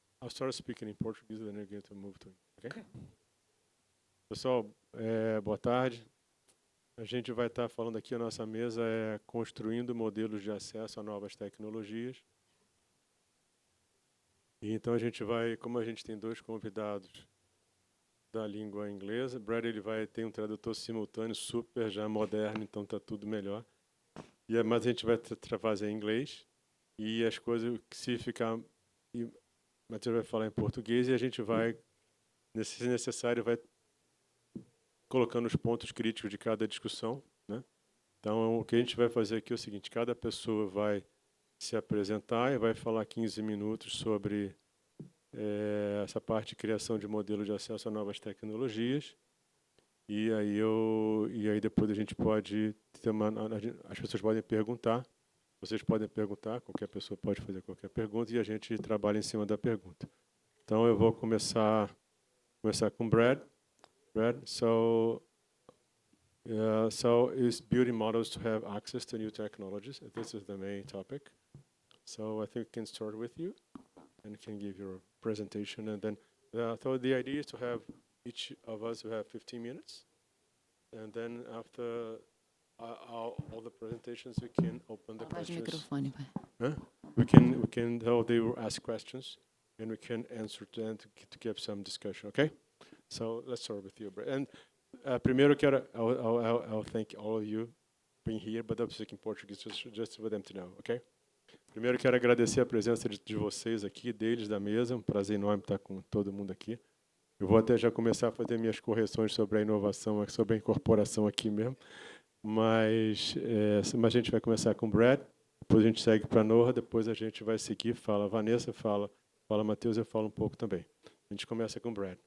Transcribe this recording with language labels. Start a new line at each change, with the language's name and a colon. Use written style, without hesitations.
English: start speaking in Portuguese, then you're going to move to... Okay?
Portuguese: Pessoal, boa tarde. A gente vai estar falando aqui, a nossa mesa é Construindo modelos de acesso a novas tecnologias. E então a gente vai, como a gente tem dois convidados da língua inglesa, Brad ele tem um tradutor simultâneo super já moderno, então está tudo melhor. Mas a gente vai fazer em inglês e as coisas, se ficar... o Matheus vai falar em português e a gente vai, se necessário, vai colocando os pontos críticos de cada discussão, né? Então, o que a gente vai fazer aqui é o seguinte, cada pessoa vai se apresentar e vai falar 15 minutos sobre essa parte de criação de modelo de acesso a novas tecnologias. E aí depois a gente pode as pessoas podem perguntar, vocês podem perguntar, qualquer pessoa pode fazer qualquer pergunta e a gente trabalha em cima da pergunta. Então eu vou começar com Brad.
English: Brad, so is building models to have access to new technologies. This is the main topic. So I think we can start with you and you can give your presentation. And then, so the idea is to have each of us have 15 minutes. And then after all the presentations, we can open the questions. Huh? We can, they will ask questions and we can answer them to give some discussion, okay? So let's start with you, Brad. And primeiro I'll thank all of you being here, but I'm speaking Portuguese just for them to know, okay?
Portuguese: Primeiro quero agradecer a presença de vocês aqui, deles da mesa, um prazer enorme estar com todo mundo aqui. Eu vou até já começar a fazer minhas correções sobre a inovação, sobre a incorporação aqui mesmo, mas a gente vai começar com o Brad, depois a gente segue para a Noha, depois a gente vai seguir, fala Vanessa, fala Matheus, eu falo um pouco também. A gente começa com o Brad.